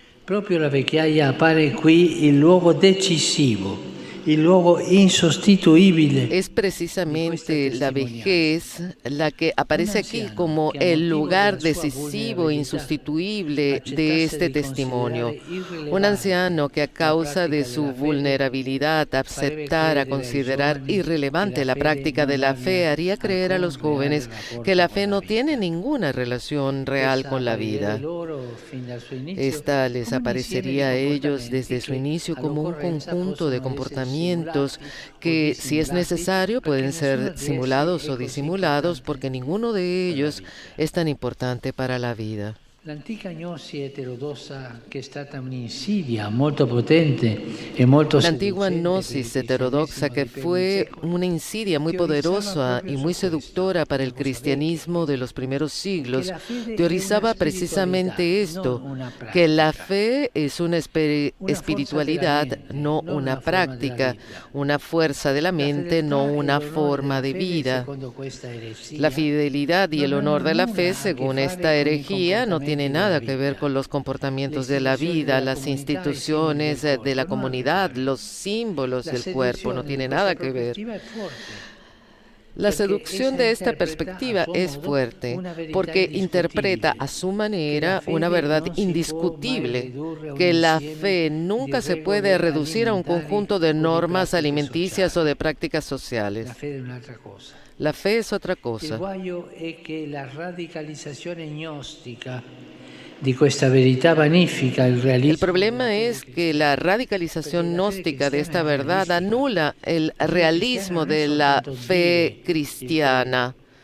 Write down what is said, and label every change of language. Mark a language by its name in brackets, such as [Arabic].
[Italian] Proprio la vecchiaia appare qui il luogo decisivo, il luogo insostituibile. [Spanish] Es precisamente la vejez la que aparece aquí como el lugar decisivo, insustituible de este testimonio. Un anciano que a causa de su vulnerabilidad aceptara considerar irrelevante la práctica de la fe haría creer a los jóvenes que la fe no tiene ninguna relación real con la vida. Esta les aparecería a ellos desde su inicio como un conjunto de comportamientos que, si es necesario, pueden ser simulados o disimulados porque ninguno de ellos es tan importante para la vida. [Italian] L'antica gnosi eterodossa, che è stata un'insidia molto potente e molto [Spanish] La antigua gnosis heterodoxa, que fue una insidia muy poderosa y muy seductora para el cristianismo de los primeros siglos, teorizaba precisamente esto, que la fe es una espiritualidad, no una práctica, una fuerza de la mente, no una forma de vida. La fidelidad y el honor de la fe, según esta herejía, no tiene nada que ver con los comportamientos de la vida, las instituciones de la comunidad, los símbolos del cuerpo, no tiene nada que ver. La seducción de esta perspectiva es fuerte porque interpreta a su manera una verdad indiscutible, que la fe nunca se puede reducir a un conjunto de normas alimenticias o de prácticas sociales. La fe es otra cosa. [Italian] Il guaio è che la radicalizzazione gnostica di questa verità vanifica il realismo. [Spanish] El problema es que la radicalización gnóstica de esta verdad anula el realismo de la fe cristiana.